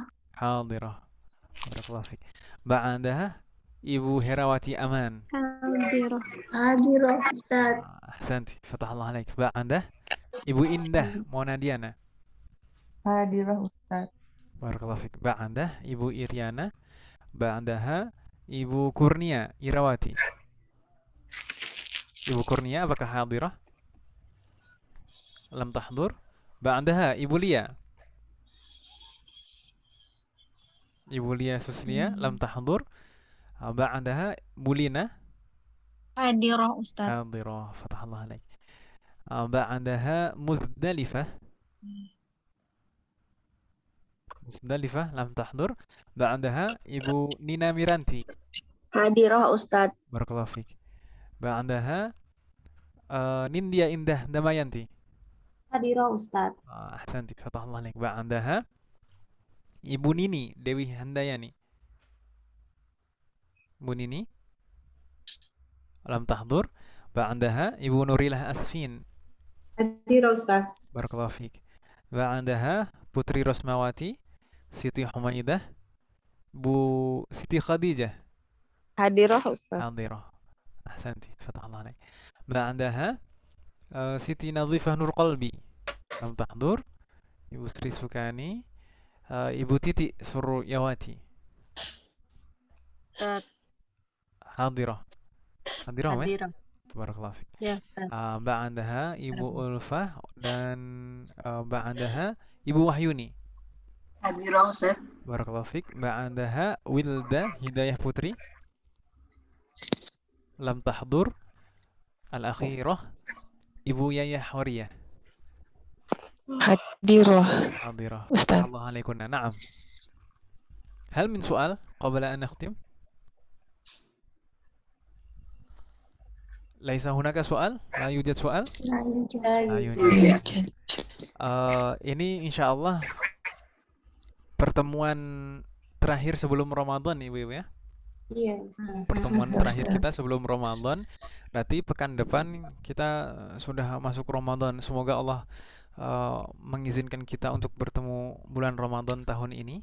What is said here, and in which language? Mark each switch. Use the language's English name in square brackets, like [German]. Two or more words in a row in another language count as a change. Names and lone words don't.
[Arabic] حاضرة. بارك الله فيك. بعدها Ibu Herawati Aman. حاضرة. حاضرة أستاذ. أحسنتي فتح الله عليك. بعده Ibu Indah Monadiana. حاضرة أستاذ. بارك الله فيك. بعده Ibu Iriana. بعدها Ibu Kurnia Irawati. [Indonesian] Ibu Kurnia apakah hadirah? [Arabic] لم تحضر. بعدها Ibu Lia. Ibu Lia Suslia لم تحضر. Ba'daha Bulina حاضرة أستاذ. حاضرة. فتح الله عليك. بعدها Muzdalifah. Muzdalifah لم تحضر. Ba'daha Ibu Nina Miranti. حاضرة أستاذ. بارك الله فيك. Ba'daha Nindya Indah Damayanti. حاضرة أستاذ. أحسنت. فتح الله عليك. Ba'daha Ibu Nini Dewi Handayani. Ibu Nini لم تحضر. Ba'daha Ibu Nurilah Asfin. حاضرة أستاذ. بارك الله فيك. Ba'daha Putri Rosmawati, Siti Humaidah, Bu Siti Khadijah. حاضرة أستاذ. حاضرة. أحسنت. فتح الله عليك. Ba'daha Siti Nadhifah Nur Qalbi. لم تحضر. [Indonesian] Ibu Sri Sukani, Ibu Titi Suryawati. [Arabic] Ustaz. حاضرة. حاضرة, [Indonesian] ya? [Arabic] Hadirah. بارك الله فيك. [Indonesian] Ya Ustaz. [Arabic] Ba'daha Ibu Ulfah dan ba'daha Ibu Wahyuni. حاضرة أستاذ. بارك الله فيك. Ba'daha Wilda Hidayah Putri. لم تحضر. Al-akhirah Ibu Yayah Wariyah. Hadirah Hadirah. Ustaz. الله عليكن. Na'am. هل من سؤال قبل أن نختم؟ ليس هناك سؤال؟ لا يوجد سؤال؟ لا يوجد. [Indonesian] Ini [Arabic] إن شاء الله [Indonesian] pertemuan terakhir sebelum Ramadan, Ibu ya. Iya. Pertemuan terakhir kita sebelum Ramadan. Berarti pekan depan kita sudah masuk Ramadan. Semoga Allah mengizinkan kita untuk bertemu bulan Ramadan tahun ini.